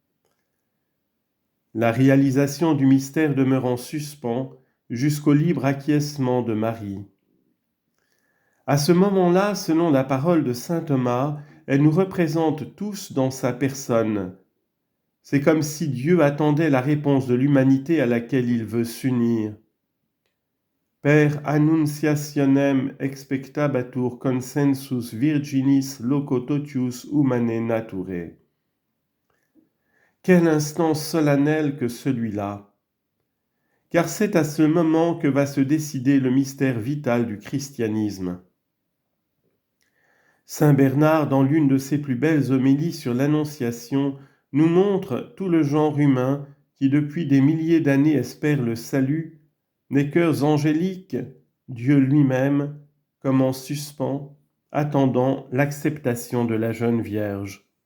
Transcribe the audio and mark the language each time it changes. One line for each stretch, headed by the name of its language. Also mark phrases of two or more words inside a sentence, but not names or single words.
French: La réalisation du mystère demeure en suspens jusqu'au libre acquiescement de Marie. À ce moment-là, selon la parole de saint Thomas, elle nous représente tous dans sa personne. C'est comme si Dieu attendait la réponse de l'humanité à laquelle il veut s'unir.
Latin: Per annunciationem expectabatur consensus virginis loco totius humanae naturae.
French: Quel instant solennel que celui-là! Car c'est à ce moment que va se décider le mystère vital du christianisme. Saint Bernard, dans l'une de ses plus belles homélies sur l'Annonciation, nous montre tout le genre humain qui depuis des milliers d'années espère le salut, des cœurs angéliques, Dieu lui-même, comme en suspens, attendant l'acceptation de la jeune Vierge.